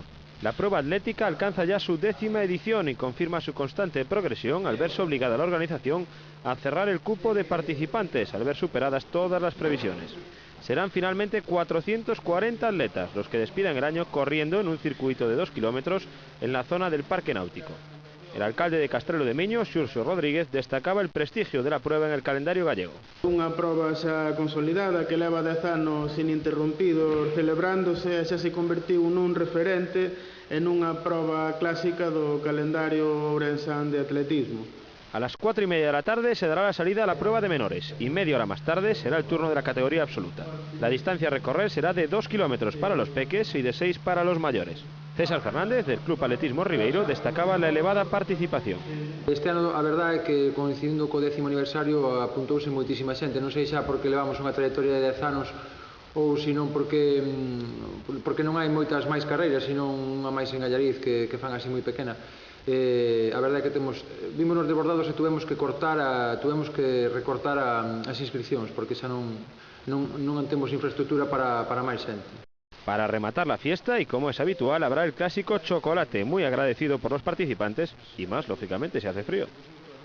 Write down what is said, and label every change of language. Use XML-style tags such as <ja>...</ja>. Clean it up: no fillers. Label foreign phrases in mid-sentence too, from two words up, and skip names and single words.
<es>La prueba atlética alcanza ya su 10ª edición y confirma su constante progresión al verse obligada la organización a cerrar el cupo de participantes al ver superadas todas las previsiones. Serán finalmente 440 atletas los que despidan el año corriendo en un circuito de 2 kilómetros en la zona del Parque Náutico. El alcalde de Castrelo de Miño, Xurxo Rodríguez, destacaba el prestigio de la prueba en el calendario gallego.</es> <gl>Unha proba xa consolidada que leva 10 anos ininterrompidos celebrándose e xa se convertiu nun referente en unha proba clásica do calendario ourensán de atletismo.</gl> <es>A las 4:30 de la tarde se dará la salida a la prueba de menores y media hora más tarde será el turno de la categoría absoluta. La distancia a recorrer será de 2 kilómetros para los peques y de 6 para los mayores. César Fernández, del Club Atletismo Ribeiro, destacaba la elevada participación.</es> <gl>Este ano a verdade é que coincidindo co 10º aniversario apuntouse moitísima xente, non sei xa porque levamos unha trayectoria de 10 anos ou senón porque non hai moitas máis carreiras, senón unha máis en Allariz que fan así moi pequena. A verdade é que vímonos desbordados e tuvemos que recortar as inscripcións porque xa non temos infraestructura para máis xente.</gl> <es>Para rematar la fiesta, y como es habitual, habrá el clásico chocolate, muy agradecido por los participantes, y más, lógicamente, si hace frío.</es>